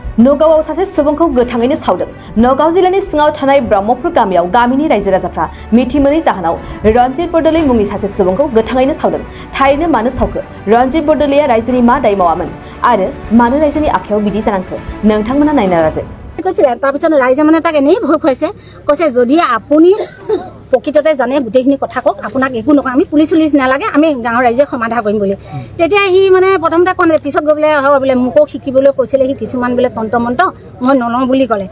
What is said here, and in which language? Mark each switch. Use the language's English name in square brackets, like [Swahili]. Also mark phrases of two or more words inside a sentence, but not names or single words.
[Bodo] नगावआव सासे सुबुंखौ गोथाङैनो सावदों। नगाव जिल्लानि सिङाव थानाय ब्रह्मपुर गामियाव गामिनि रायजो राजाफ्रा मिथि मोनै जाहोनाव रनजित बरदलै मुंनि सासे सुबुंखौ गोथाङैनो सावदों। थारैनो मानो सावखो? रनजित बरदलैया रायजोनि मा दाय मावामोन आरो मानो रायजोनि आखायाव बिदि जानांखो? नोंथांमोना नायना लादो। [Assamese] কৈছিলে তাৰপিছত ৰাইজে মানে তাক এনেই ভয় খুৱাইছে, কৈছে যদি আপুনি প্ৰকৃততে জানে গোটেইখিনি কথা কওক, আপোনাক একো নকওঁ, আমি পুলিচ নালাগে, আমি গাঁৱৰ ৰাইজে সমাধা কৰিম বুলি। তেতিয়া সি মানে প্ৰথমতে কোৱা নাই, পিছত গৈ বোলে হয় বোলে মোকো শিকিবলৈ কৈছিলে সি কিছুমান বোলে তন্ত্ৰ মন্ত্ৰ, মই নলওঁ বুলি ক'লে।